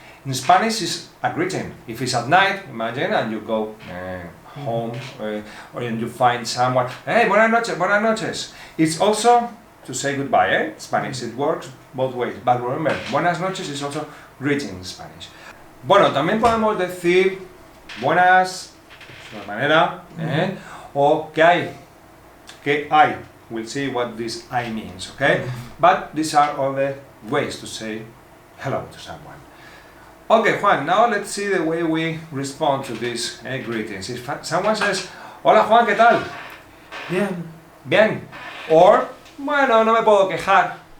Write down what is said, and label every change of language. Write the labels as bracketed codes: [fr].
[en] In Spanish, is a greeting. If it's at night, imagine, and you go home, or you find someone, hey, [es] buenas noches, buenas noches. [en] It's also to say goodbye, eh? Spanish, it works both ways. But remember, [es] buenas noches [en] is also greeting in Spanish. [es] Bueno, también podemos decir buenas, de una manera, o ¿qué hay? ¿Qué hay? [en] We'll see what this I means, okay? But these are all the ways to say hello to someone. Okay, Juan, now let's see the way we respond to these greetings. If someone says, [es] hola Juan, ¿qué tal? Bien. Bien. Or, bueno, no me puedo quejar.